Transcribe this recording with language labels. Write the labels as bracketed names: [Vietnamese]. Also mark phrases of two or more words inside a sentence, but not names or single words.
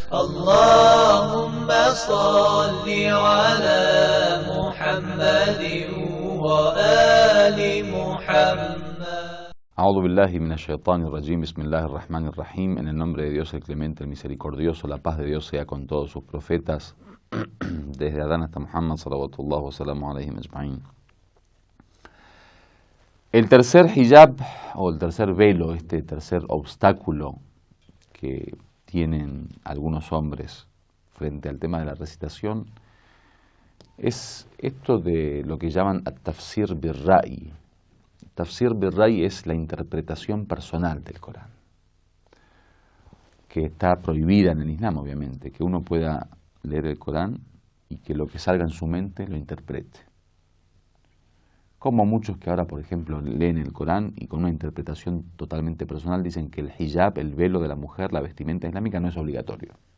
[Arabic] اللهم صل على محمد وآل محمد. أعوذ بالله من الشيطان الرجيم، بسم الله الرحمن الرحيم. [Spanish] En el nombre de Dios el clemente, el misericordioso, la paz de Dios sea con todos sus profetas, desde Adán hasta Muhammad, [Arabic] صلوات الله وسلامه عليهم أجمعين. [Spanish] El tercer hijab, o el tercer velo, este tercer obstáculo que tienen algunos hombres frente al tema de la recitación, es esto de lo que llaman [Arabic] التفسير بالرأي. تفسير بالرأي [Spanish] es la interpretación personal del Corán, que está prohibida en el Islam, obviamente, que uno pueda leer el Corán y que lo que salga en su mente lo interprete. Como muchos que ahora, por ejemplo, leen el Corán y con una interpretación totalmente personal dicen que el hijab, el velo de la mujer, la vestimenta islámica, no es obligatorio.